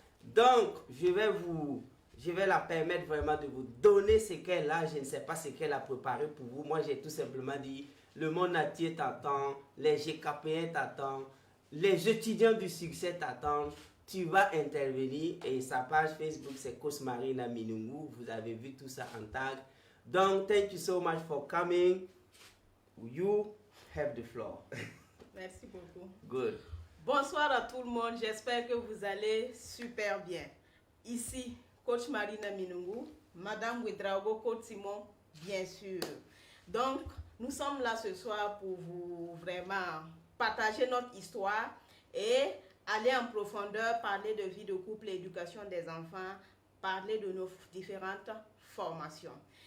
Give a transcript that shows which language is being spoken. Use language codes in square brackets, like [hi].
[fr] Donc, je vais la permettre vraiment de vous donner ce qu'elle a. Je ne sais pas ce qu'elle a préparé pour vous. Moi, j'ai tout simplement dit, le monde entier t'attend, les GKPN t'attendent, les étudiants du succès t'attendent. Tu vas intervenir et sa page Facebook, c'est Cosmarina Minungu. Vous avez vu tout ça en tag. [en] Donc, thank you so much for coming. You have the floor. [fr] Merci beaucoup. [en] Good. [fr] Bonsoir à tout le monde, j'espère que vous allez super bien. Ici, Coach Marina Minungu, Madame Ouedraogo, Coach Simon, bien sûr. Donc, nous sommes là ce soir pour vous vraiment partager notre histoire et aller en profondeur, parler de vie de couple et éducation des enfants, parler de nos différentes formations.